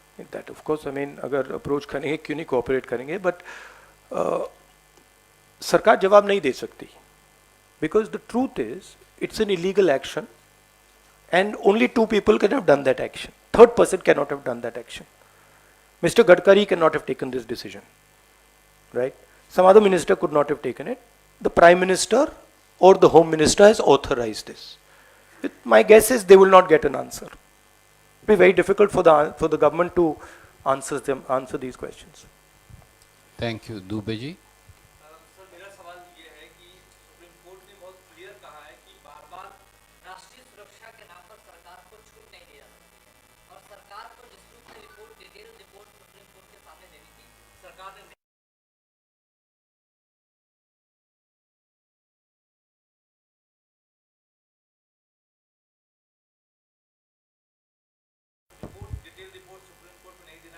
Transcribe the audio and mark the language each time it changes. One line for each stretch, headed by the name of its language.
English: That of course, I mean,
Hindi: अगर approach करेंगे क्यों नहीं कोऑपरेट करेंगे, बट सरकार जवाब नहीं दे सकती,
English: Because the truth is it's an illegal action and only 2 people can have done that action. Third person cannot have done that action. Mr. Gadkari cannot have taken this decision, right? Some other minister could not have taken it. The Prime Minister or the Home Minister has authorized this. My guess is they will not get an answer. It will be very difficult for the government to answer these questions.
Hindi: Thank you. Dubey ji. Sir मेरा सवाल ये है कि supreme court ने बहुत clear कहा है कि बार-बार राष्ट्रीय सुरक्षा के नाम पर सरकार को छूट नहीं दी जा सकती और सरकार को निश्चित report detail report supreme court के सामने देनी थी, सरकार ने डिटेल रिपोर्ट सुप्रीम कोर्ट में नहीं